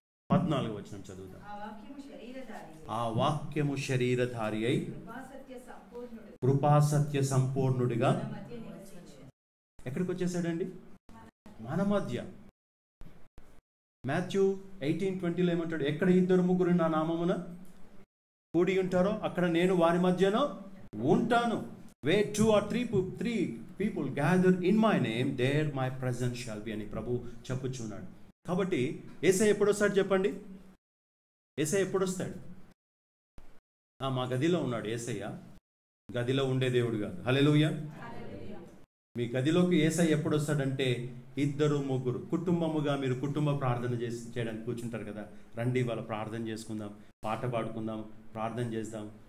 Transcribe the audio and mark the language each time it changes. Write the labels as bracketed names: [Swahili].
[Telugu] 14వ వచనం చదువుదాం. ఆ వాక్యము శరీరధారి అయి కృపాసత్య సంపూర్ణుడిగా ఎక్కడికి వచ్చేసాడండి? మన మధ్య. మాథ్యూ 18:20 ఏమంటాడు? ఎక్కడ 2-3 నా నామమున కూడి ఉంటారో అక్కడ నేను వారి మధ్యలో ఉంటాను. [English] Where 2 or 3 people gather in my name, there my presence shall be [Telugu] అని ప్రభు చెప్పుచున్నాడు. కాబట్టి యేసయ్య ఎప్పుడు వస్తాడు చెప్పండి? యేసయ్య ఎప్పుడు వస్తాడు? మా గదిలో ఉన్నాడు యేసయ్య. గదిలో ఉండే దేవుడు కాదు. హల్లెలూయా. మీ గదిలోకి యేసయ్య ఎప్పుడు వస్తాడంటే 2-3 కుటుంబముగా, మీరు కుటుంబ ప్రార్థన చేయడానికి కూర్చుంటారు కదా, రండి వాళ్ళ ప్రార్థన చేసుకుందాం, పాట పాడుకుందాం, ప్రార్థన చేద్దాం.